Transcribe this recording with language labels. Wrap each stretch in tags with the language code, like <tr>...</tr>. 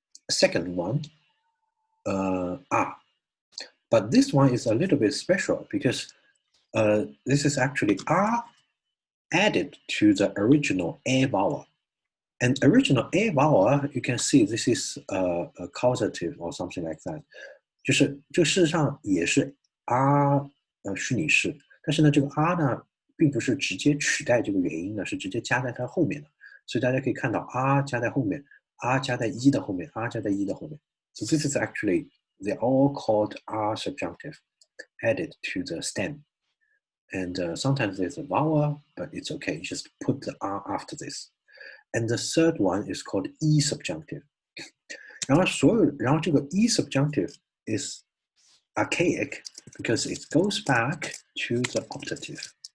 <en>Second one, a. But this one is a little bit special because this is actually a added to the original a vowel. And original a vowel, you can see this is a causative or something like that.</en> <zh>就是这事实上也是 r 虚拟式，但是呢，这个 r 呢，并不是直接取代这个元音的，是直接加在它后面的。所以大家可以看到 r 加在后面 ，r 加在一的后面 ，r 加在一的后面。</zh> <en>So this is actually they're all called r subjunctive, added to the stem. And sometimes there's a vowel, but it's okay. You just put the r after this. And the third one is called e subjunctive.</en> <zh>然后这个</zh> <en>e subjunctive is archaic because it goes back to the optative.</en>